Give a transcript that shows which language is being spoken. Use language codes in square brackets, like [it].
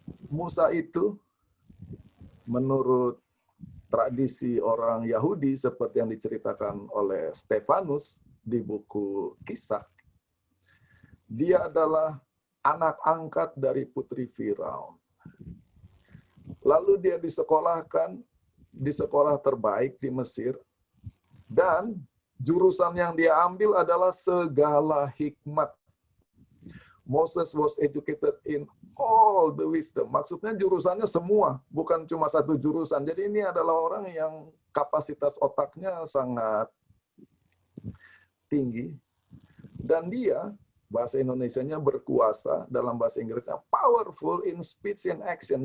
[id] Musa itu menurut tradisi orang Yahudi seperti yang diceritakan oleh Stefanus di buku Kisah, dia adalah anak angkat dari putri Firaun. Lalu dia disekolahkan di sekolah terbaik di Mesir, dan jurusan yang dia ambil adalah segala hikmat. [en] Moses was educated in all the wisdom. [id] Maksudnya jurusannya semua, bukan cuma satu jurusan. Jadi ini adalah orang yang kapasitas otaknya sangat tinggi. Dan dia, bahasa Indonesianya berkuasa, dalam bahasa Inggrisnya [en] powerful in speech and action.